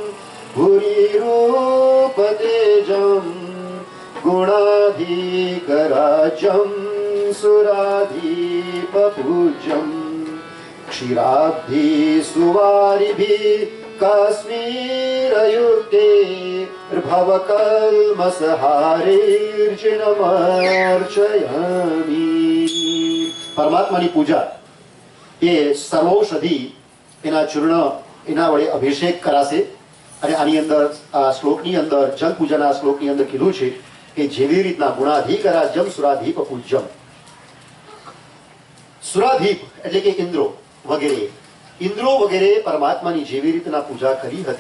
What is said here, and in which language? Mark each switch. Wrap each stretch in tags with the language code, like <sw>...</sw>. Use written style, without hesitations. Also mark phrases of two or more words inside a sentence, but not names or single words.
<sa>भूरिरूपतेजं गुणाधिकराज्यं सुराधिपपूज्यं क्षीराब्धि सुवारिभिः काश्मीरयुक्ते भवकल्मषहारेर्जिनमर्चयामि.</sa> <gu>परमात्माની પૂજા એ સર્વૌષધિ એના ચૂર્ણ એના વડે અભિષેક કરાશે. અને આની અંદર આ શ્લોકની અંદર જલ પૂજાના શ્લોકની અંદર કીધું છે કે જેવી રીતના</gu> <sa>गुणाधिकराज्यम् सुराधिप पूज्यम्.</sa> <gu>સુરાધીપ એટલે કે ઇન્દ્રો વગેરે પરમાત્માની જેવી રીતના પૂજા કરી હતી.</gu>